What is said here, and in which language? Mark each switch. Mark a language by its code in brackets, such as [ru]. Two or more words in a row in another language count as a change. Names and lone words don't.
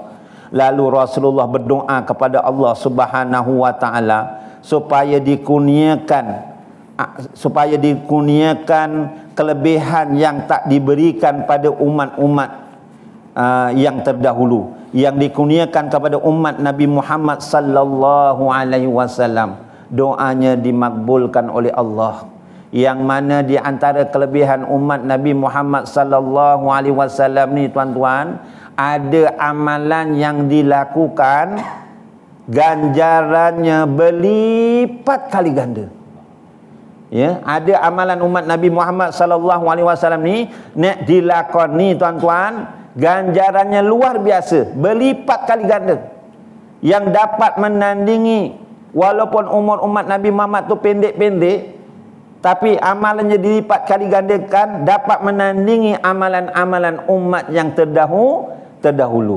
[ms] Lalu Rasulullah berdoa kepada Allah [ar] سبحانه وتعالى [ms] supaya dikurniakan supaya dikurniakan kelebihan yang tak diberikan pada umat-umat yang terdahulu, yang dikurniakan kepada umat Nabi Muhammad [ar] صلى الله عليه وسلم. [ms] Doanya dimakbulkan oleh Allah. Yang mana di antara kelebihan umat Nabi Muhammad [ar] صلى الله عليه وسلم [ms] ni tuan-tuan, ada amalan yang dilakukan ganjarannya berlipat kali ganda. Ya, ada amalan umat Nabi Muhammad [ar] صلى الله عليه وسلم [ms] ni nek dilakoni tuan-tuan, ganjarannya luar biasa, berlipat kali ganda. Yang dapat menandingi, walaupun umur umat Nabi Muhammad tu pendek-pendek, tapi amalannya dilipat kali gandakan, dapat menandingi amalan-amalan umat yang terdahulu.